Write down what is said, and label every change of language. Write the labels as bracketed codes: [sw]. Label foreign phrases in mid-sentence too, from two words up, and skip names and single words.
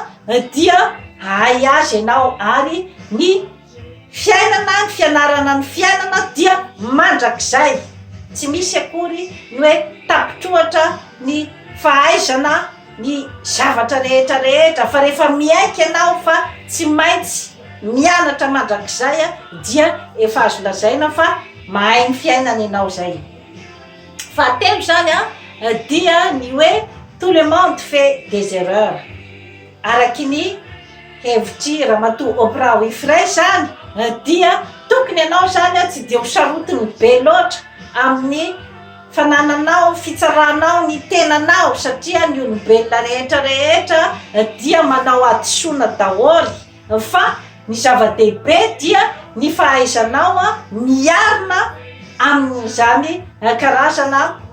[mg] io dia hay azy ianao, ary ny fiainana ny fianarana ny fiainana dia mandrakizay tsy misy akory ny hoe tapitrohatra ny fahaizana ny zavatra rehetrarehetra fa rehefa miaiky ianao fa tsy maintsy mianatra mandrakizay dia efa azo lazaina fa mahay ny fiainana ianao zay. Fahatelo zany dia ny hoe [fr] tout le monde fait des erreurs. [mg] Araky ny hevitry ramatoa Oprah Winfrey zany dia tokony ianao zany tsy de ho sarotiny be loatra amin'ny fanananao fitsaranao ny tenanao satria ny olombelona rehetrarehetra dia manao adisoana daholy fa ny zava-dehibe dia ny fahaizanao miarina amin'izany karazana